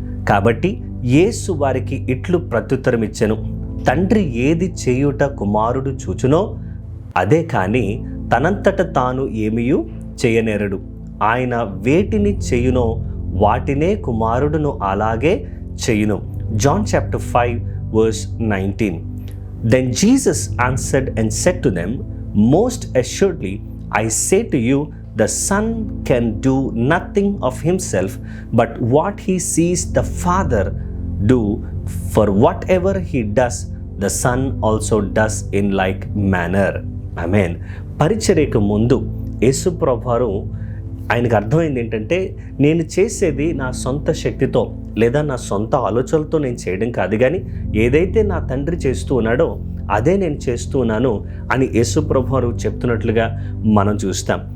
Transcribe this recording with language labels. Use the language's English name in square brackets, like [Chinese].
[Telugu] కాబట్టి యేసు వారికి ఇట్లు ప్రత్యుత్తరం ఇచ్చెను, తండ్రి ఏది చేయుట కుమారుడు చూచునో అదే కాని తనంతట తాను ఏమీయూ చేయనేరడు. ఆయన వేటిని చేయునో వాటినే కుమారుడును అలాగే చేయును. [English] John chapter 5:19. Then Jesus answered and said to them, most assuredly I say to you, the Son can do nothing of himself, but what he sees the Father do, for whatever he does, the Son also does in like manner. Amen. [Telugu] పరిచర్యకు ముందు యేసు ప్రభువారు ఆయనకు అర్థమైంది ఏంటంటే, నేను చేసేది నా సొంత శక్తితో లేదా నా సొంత ఆలోచనలతో నేను చేయడం కాదు, కానీ ఏదైతే నా తండ్రి చేస్తూ ఉన్నాడో అదే నేను చేస్తూ ఉన్నాను అని యేసు ప్రభువారు చెప్తున్నట్లుగా మనం చూస్తాం.